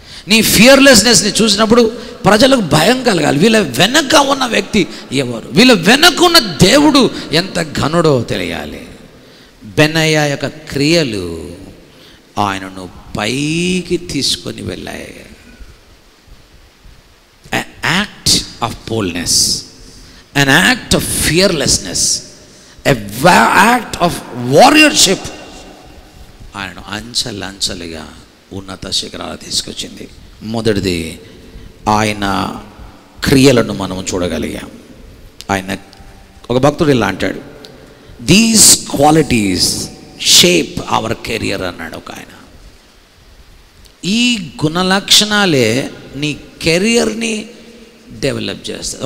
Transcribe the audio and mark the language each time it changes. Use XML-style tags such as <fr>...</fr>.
<te>నీ ఫియర్లెస్నెస్ని చూసినప్పుడు ప్రజలకు భయం కలగాలి. వీళ్ళ వెనక ఉన్న వ్యక్తి ఎవరు, వీళ్ళ వెనక ఉన్న దేవుడు ఎంత ఘనుడో తెలియాలి. బెనయ్యా యొక్క క్రియలు ఆయనను పైకి తీసుకొని వెళ్ళాయి.</te> <en>an act of boldness, an act of fearlessness, an act of warriorship</en> <te>ఆయనను అంచెలంచెలుగా ఉన్నత శిఖరాలు తీసుకొచ్చింది. మొదటిది, ఆయన క్రియలను మనం చూడగలిగాం. ఆయన ఒక భక్తుడు ఇలా అంటాడు,</te> <en>these qualities shape our career</en> <te>అన్నాడు ఒక ఆయన. ఈ గుణలక్షణాలే నీ కెరియర్ని డెవలప్ చేస్తుంది.</te>